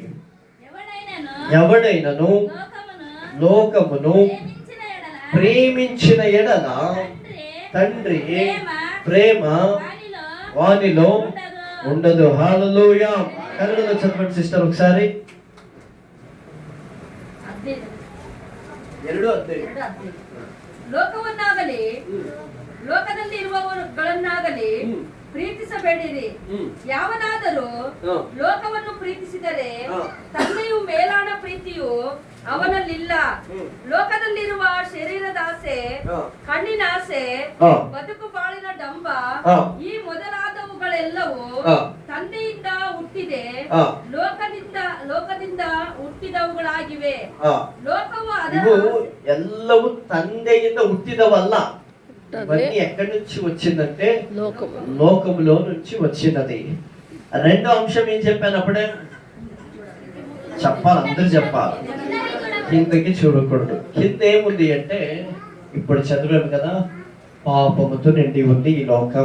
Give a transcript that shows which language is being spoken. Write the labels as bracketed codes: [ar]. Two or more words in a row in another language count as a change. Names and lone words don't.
[te] ఎవడైనను లోకమును ప్రేమించిన ఎడల తండ్రి ప్రేమ వానిలో ఉండదు. హల్లెలూయా. కన్నడలో చదవండి సిస్టర్ ఒకసారి. [kn] ಲೋಕವನ್ನಾಗಲಿ ಲೋಕದಲ್ಲಿ ಇರುವವರುಗಳನ್ನಾಗಲಿ ಪ್ರೀತಿಸಬೇಡಿರಿ. ಯಾವನಾದರೂ ಲೋಕವನ್ನು ಪ್ರೀತಿಸಿದರೆ ತಂದೆಯು ಮೇಲಾದ ಪ್ರೀತಿಯು ಅವನಲ್ಲಿಲ್ಲ. ಲೋಕದಲ್ಲಿರುವ ಶರೀರದ ಆಸೆ, ಕಣ್ಣಿನ ಆಸೆ, ಬದುಕು ಬಾಳಿನ ಡಂಬ, ಈ ಮೊದಲಾದವುಗಳೆಲ್ಲವೂ ತಂದೆಯಿಂದ ಹುಟ್ಟಿದೆ ಆ. ಲೋಕದಿಂದ ಹುಟ್ಟಿದವುಗಳಾಗಿವೆ. ಆ. ಲೋಕವು ಇವು ಅದರ ಎಲ್ಲವೂ ತಂದೆಯಿಂದ ಹುಟ್ಟಿದವಲ್ಲ. [te] ఇవన్నీ ఎక్కడి నుంచి వచ్చిందంటే లోకములో నుంచి వచ్చినది. రెండో అంశం ఏం చెప్పాను అప్పుడే? చెప్పాలి, అందరూ చెప్పాలి. కిందకి చూడకూడదు. కింద ఏముంది అంటే ఇప్పుడు చదివాము కదా, పాపముతో నిండి ఉంది ఈ లోకం.